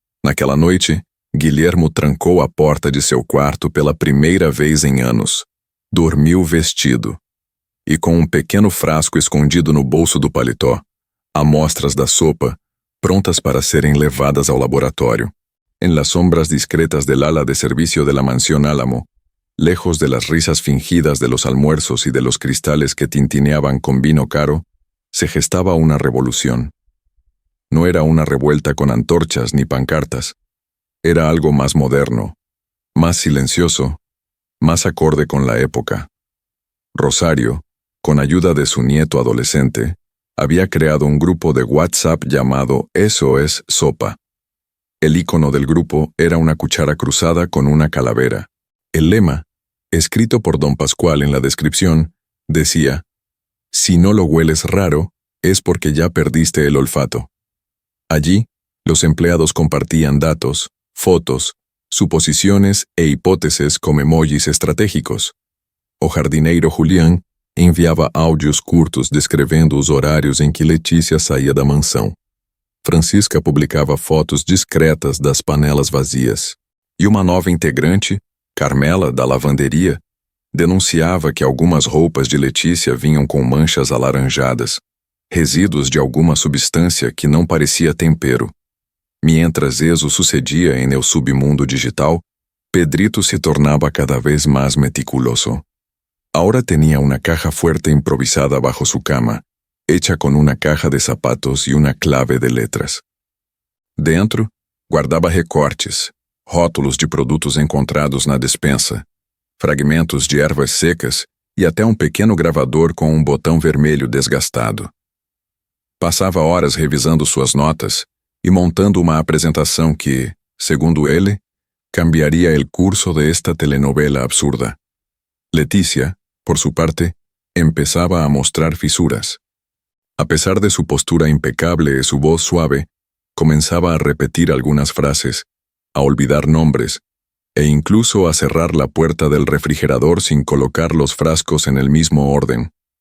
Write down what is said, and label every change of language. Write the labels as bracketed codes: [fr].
[pt] Naquela noite, Guilhermo trancou a porta de seu quarto pela primeira vez em anos. Dormiu vestido. E com um pequeno frasco escondido no bolso do paletó, amostras da sopa, prontas para serem levadas ao laboratório. [es] En las sombras discretas del ala de servicio de la mansión Álamo, lejos de las risas fingidas de los almuerzos y de los cristales que tintineaban con vino caro, se gestaba una revolución. No era una revuelta con antorchas ni pancartas. Era algo más moderno, más silencioso, más acorde con la época. Rosario, con ayuda de su nieto adolescente, había creado un grupo de WhatsApp llamado Eso es Sopa. El icono del grupo era una cuchara cruzada con una calavera. El lema, escrito por don Pascual en la descripción, decía: si no lo hueles raro, es porque ya perdiste el olfato. Allí, los empleados compartían datos, fotos, suposiciones e hipótesis como emojis estratégicos. [pt] O jardineiro Julián enviava áudios curtos descrevendo os horários em que Letícia saía da mansão. Francisca publicava fotos discretas das panelas vazias. E uma nova integrante, Carmela, da lavanderia, denunciava que algumas roupas de Letícia vinham com manchas alaranjadas, resíduos de alguma substância que não parecia tempero. [es] Mientras eso sucedia en el submundo digital, Pedrito se tornaba cada vez más meticuloso. Ahora tenía una caja fuerte improvisada bajo su cama, hecha con una caja de zapatos y una clave de letras. [pt] Dentro, [es] guardaba recortes, [pt] rótulos de produtos encontrados na despensa, fragmentos de ervas secas e até um pequeno gravador com um botão vermelho desgastado. Passava horas revisando suas notas e montando uma apresentação que, segundo ele, [es] cambiaria el curso de esta telenovela absurda. Leticia, por su parte, empezaba a mostrar fisuras. A pesar de su postura impecable y su voz suave, comenzaba a repetir algunas frases, a olvidar nombres, e incluso a cerrar la puerta del refrigerador sin colocar los frascos en el mismo orden.